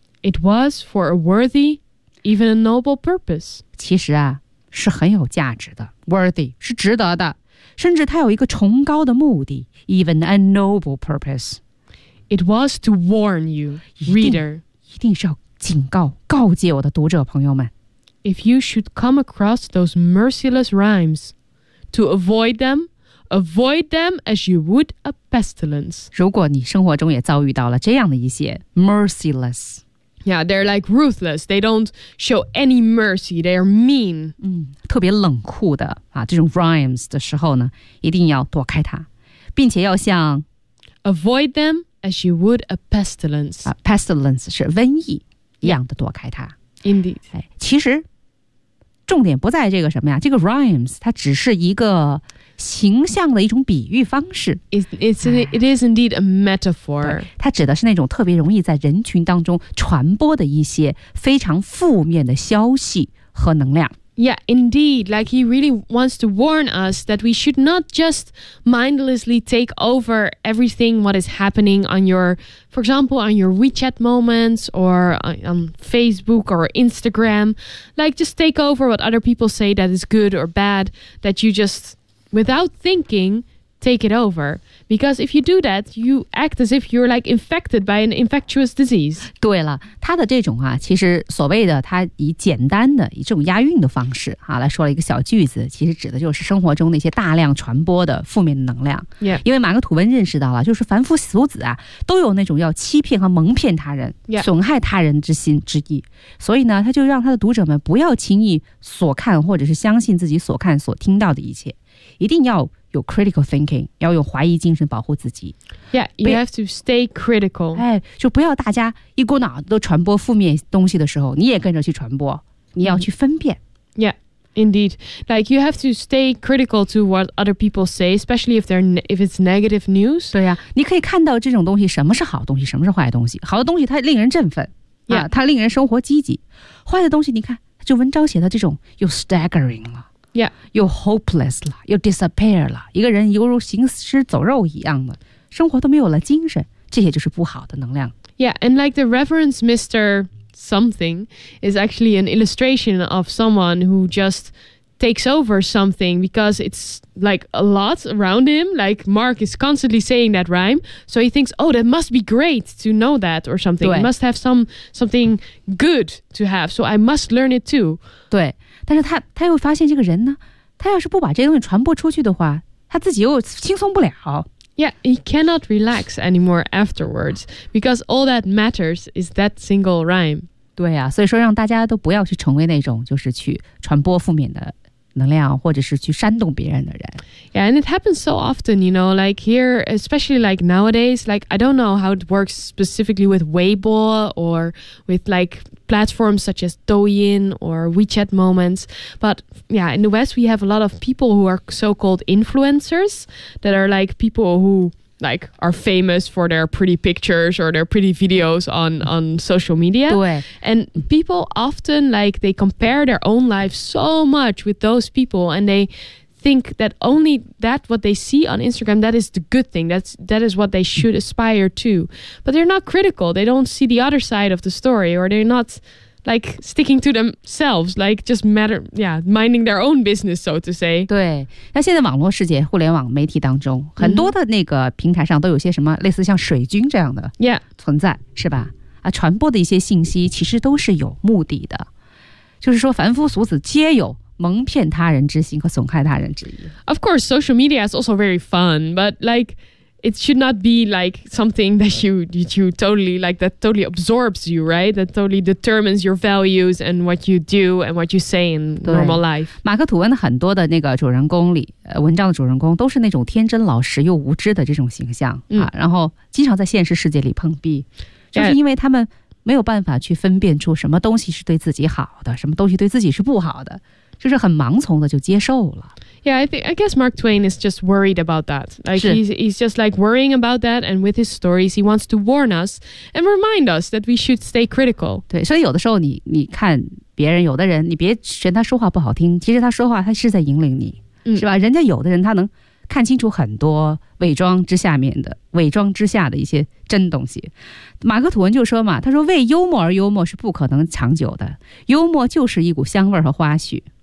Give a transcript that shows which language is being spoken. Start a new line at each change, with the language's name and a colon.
English: ？It was for a worthy, even a noble purpose.
Chinese: 其实啊，是很有价值的 ，worthy 是值得的，甚至它有一个崇高的目的 ，
English: even a noble purpose. It was to warn you, reader.
Chinese: 一定是要警告、告诫我的读者朋友们。
English: If you should come across those merciless rhymes, to avoid them as you would a pestilence.
Chinese: 如果你生活中也遭遇到了这样的一些 merciless.
English: Yeah, they're like ruthless. They don't show any mercy. They are mean.
Chinese: 特别冷酷的啊，这种 rhymes 的时候呢，一定要躲开它，并且要像
English: avoid them as you would a pestilence.
Chinese: Pestilence 是瘟疫一样的躲开它。
English: Indeed.
Chinese: 其实重点不在这个什么呀这个 rhymes 它只是一个形象的一种比喻方式
English: It is indeed a metaphor
Chinese: 它指的是那种特别容易在人群当中传播的一些非常负面的消息和能量
English: Yeah, indeed Like he really wants to warn us that we should not just mindlessly take over everything what is happening on yourFor example, on your WeChat moments or on Facebook or Instagram, like just take over what other people say that is good or bad, that you just, without thinking, take it over. Because if you do that, you act as if you're like infected by an infectious disease.
Chinese: 对了，他的这种啊，其实所谓的他以简单的以这种押韵的方式啊，来说了一个小句子，其实指的就是生活中那些大量传播的负面的能量。
English: Yeah.
Chinese: 因为马克吐温认识到了，就是凡夫俗子啊，都有那种要欺骗和蒙骗他人、
English: yeah.
Chinese: 损害他人之心之意。所以呢，他就让他的读者们不要轻易所看或者是相信自己所看所听到的一切，一定要有
English: critical thinking，
Chinese: 要用怀疑精神保护自己。
English: Yeah, you have to stay critical.
Chinese: 哎，就不要大家一股脑都传播负面东西的时候，你也跟着去传播，你要去分辨。
English: Yeah. Indeed, like you have to stay critical to what other people say, especially if it's negative news.
Chinese: 对呀、啊，你可以看到这种东西，什么是好东西，什么是坏东西。好的东西它令人振奋，
English: yeah.
Chinese: 它令人生活积极。坏的东西，你看，就文章写的这种又 staggering 了，
English: yeah.
Chinese: 又 hopeless 了，又 disappear 了，一个人犹如行尸走肉一样的，生活都没有了精神，这些就是不好的能量。
English: Yeah, and like the Reverend Mr. Something is actually an illustration of someone who just takes over something because it's like a lot around him. Like Mark is constantly saying that rhyme, so he thinks, "Oh, that must be great to know that or something. He must have something good to have. So I must learn it too."
Chinese: 对，但是他又发现这个人呢，他要是不把这东西传播出去的话，他自己又轻松不了。
English: Yeah, he cannot relax anymore afterwards because all that matters is that single rhyme.
Chinese: 对啊，所以说让大家都不要去成为那种就是去传播负面的能量或者是去煽动别人的人。
English: Yeah, and it happens so often, you know, like here, especially like nowadays, like I don't know how it works specifically with Weibo or with like platforms such as Douyin or WeChat Moments. But yeah, in the West, we have a lot of people who are so-called influencers that are like people who... Like, are famous for their pretty pictures or their pretty videos on social media. And people often, like, they compare their own life so much with those people. And they think that only that what they see on Instagram, that is the good thing. That is what they should aspire to. But they're not critical. They don't see the other side of the story. Or they're not, like, sticking to themselves. Like, just matter, yeah, minding their own business, so to say.
Chinese: 对，那现在网络世界，互联网媒体当中，很多的那个平台上都有些什么类似像水军这样的存在，是吧？啊，传播的一些信息其实都是有目的的，就是说凡夫俗子皆有蒙骗他人之心和损害他人之意。
English: Of course, social media is also very fun, but like... It should not be like something that you totally like that totally absorbs you, right? That totally determines your values and what you do and what you say in normal life.
Chinese: 马克吐温很多的那个主人公里，文章的主人公都是那种天真老实又无知的这种形象、啊、然后经常在现实世界里碰壁，就是因为他们没有办法去分辨出什么东西是对自己好的，什么东西对自己是不好的，就是很盲从的就接受了。
English: Yeah, I guess Mark Twain is just worried about that. Like, he's just like worrying about that, and with his stories, he wants to warn us and remind us that we should stay critical.
Chinese: 对，所以有的时候你看别人，有的人你别嫌他说话不好听，其实他说话他是在引领你，是吧？人家有的人他能看清楚很多伪装之下的一些真东西。马克吐温就说嘛，他说为幽默而幽默是不可能长久的，幽默就是一股香味和花絮。